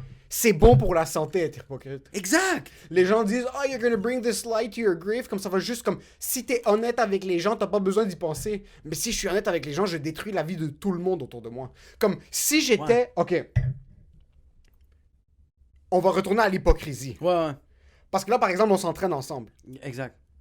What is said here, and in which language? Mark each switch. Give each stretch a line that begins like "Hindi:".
French: C'est bon pour la santé être hypocrite. Exact. Les gens disent,
English: oh, you're gonna bring this light to your grave.
French: Comme ça va juste comme, si t'es honnête avec les gens, t'as pas besoin d'y penser. Mais si je suis honnête avec les gens, je détruis la vie de tout le monde autour de moi. Comme, si j'étais, Ouais. ok. On va retourner à l'hypocrisie. Ouais. Parce que là, par exemple, on s'entraîne ensemble. Exact.